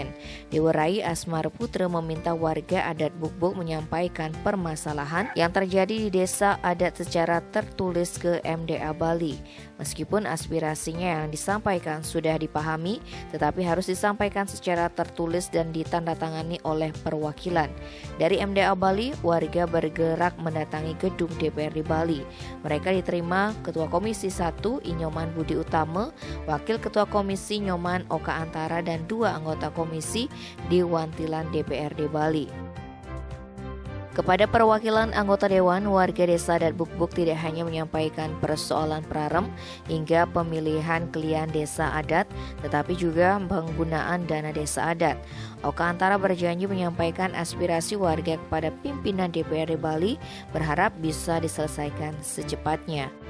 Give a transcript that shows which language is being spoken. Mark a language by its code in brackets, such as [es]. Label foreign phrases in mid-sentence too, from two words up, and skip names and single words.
[id] Dewurai Asmar Putra meminta warga adat Buk-Buk menyampaikan permasalahan yang terjadi di desa adat secara tertulis ke MDA Bali. Meskipun aspirasinya yang disampaikan sudah dipahami, tetapi harus disampaikan secara tertulis dan ditandatangani oleh perwakilan. Dari MDA Bali, warga bergerak mendatangi gedung DPRD Bali. Mereka diterima Ketua Komisi 1 Nyoman Budi Utama, Wakil Ketua Komisi Nyoman Oka Antara, dan 2 anggota komisi di Wantilan DPRD Bali. Kepada perwakilan anggota dewan, warga desa adat Buk-Buk tidak hanya menyampaikan persoalan Prarem hingga pemilihan klien desa adat, tetapi juga penggunaan dana desa adat. Oka Antara berjanji menyampaikan aspirasi warga kepada pimpinan DPRD Bali, berharap bisa diselesaikan secepatnya.